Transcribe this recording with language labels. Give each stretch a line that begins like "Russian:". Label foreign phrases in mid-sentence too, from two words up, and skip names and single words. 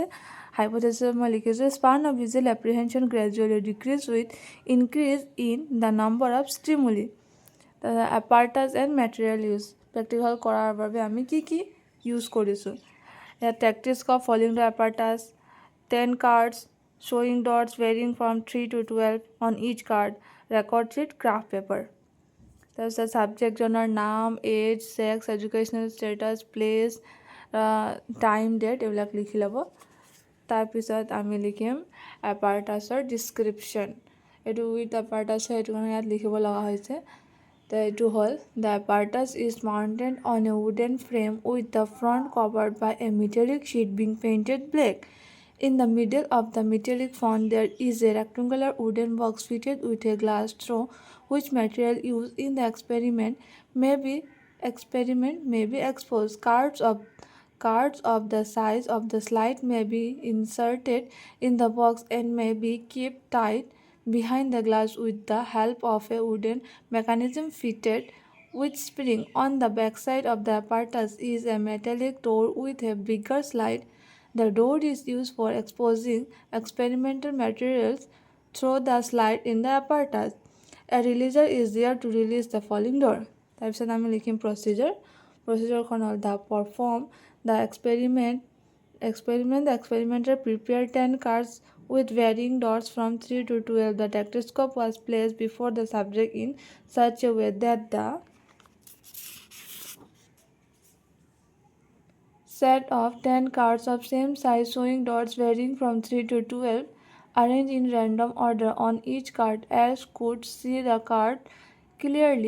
Assamese: হাইপথেচিছত মই লিখিছোঁ
English: span of visual apprehension gradually decreases with increase in the number of stimuli. apparatus and material use.
Assamese: প্ৰেক্টিকেল কৰাৰ বাবে আমি কি ইউজ কৰিছোঁ।
English: ইয়াত টেক্টিস্কোপ, falling the apparatus, 10 cards, showing dots varying from 3 to 12 on each card, record sheet, graph paper.
Assamese: তাৰপিছত ছাবজেক্টজনৰ নাম, এজ, ছেক্স,
English: educational status,
Assamese: প্লেচ, টাইম, ডেট এইবিলাক লিখি ল'ব। তাৰপিছত আমি লিখিম এপাৰ্টাছৰ ডিছক্ৰিপশ্যন। এইটো
English: with apparatus
Assamese: হয়, এইটো কাৰণে ইয়াত লিখিব লগা হৈছে। তো এইটো হ'ল
English: the apparatus is mounted on a wooden frame with the front covered by a metallic sheet being painted black. In the middle of the metallic front there is a rectangular wooden box fitted with a glass through which material used in the experiment may be exposed. Cards of the size of the slide may be inserted in the box and may be kept tight behind the glass with the help of a wooden mechanism fitted with spring. On the backside of the apparatus is a metallic door with a bigger slide. The door is used for exposing experimental materials through the slide in the apparatus. A releaser is there to release the falling door.
Assamese: তাৰপিছত আমি লিখিম প্ৰচিজাৰখন হ'ল
English: the perform the experiment. The experimenter prepared 10 cards with varying dots from 3 to 12. The dactyloscope was placed before the subject in such a way that the set of 10 cards of same size showing dots varying from 3 to 12 arranged in random order on each card as could see the card clearly.